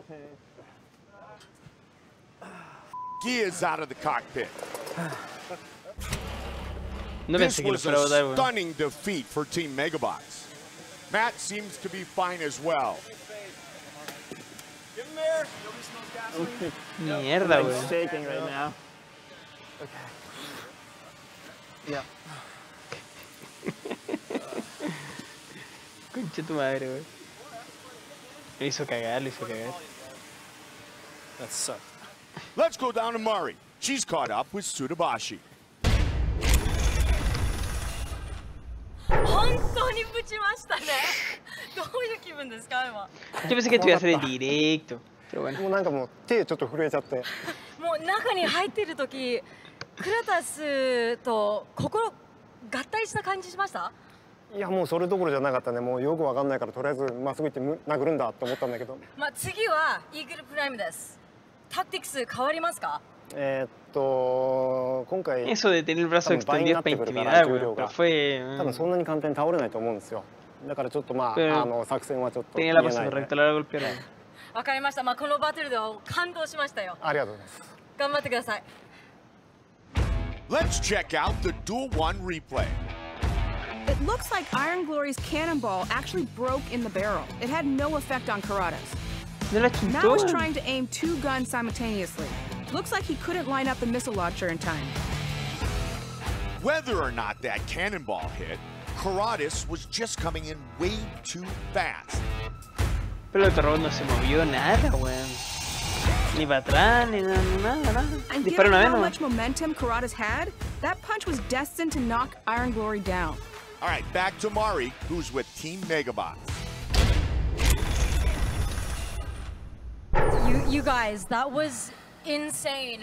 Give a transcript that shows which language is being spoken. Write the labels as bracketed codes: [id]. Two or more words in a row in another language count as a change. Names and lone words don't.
[en] Guy is out of the cockpit. This was a stunning defeat for Team Megabots. Matt seems to be fine as well. Give him air. [es] Mierda, güey. [en] I'm shaking right now. Okay. Yeah. [es] Concha tu madre, güey. Lo hizo cagar, lo hizo cagar. [en] That sucked. Let's go down to Mari. She's caught up with Tsudabashi. [es] Yo pensé que te iba a hacer en directo, pero bueno. [ja] もうなんかもう手ちょっと震えちゃって。もう中に入ってる時、クラタスと心合体した感じしました？いやもうそれどころじゃなかったね。もうよくわかんないからとりあえずまっすぐ行って殴るんだと思ったんだけど。まあ次はイーグルプライムです。タクティクス変わりますか？今回 [es] Eso de tener el brazo extendido para intimidar, güey, pero fue... [ja] 多分そんなに簡単に倒れないと思うんですよ。だからちょっとまあ作戦はちょっと [es] tenía la posición recta a la hora de golpear. [ja] わかりました。まあこのバトルでは感動しましたよ。ありがとうございます。頑張ってください。 [en] Let's check out the Duel 1 replay. It looks like Iron Glory's cannonball actually broke in the barrel. It had no effect on Karada's. Now he's trying to aim 2 guns simultaneously. Looks like he couldn't line up the missile launcher in time. Whether or not that cannonball hit, Karada's was just coming in way too fast. [es] Pero el terror no se movió nada, weón. Ni para atrás, ni nada. [en] And given how much momentum Karada's had, that punch was destined to knock Iron Glory down. All right, back to Mari, who's with Team Megabots. You guys, that was insane.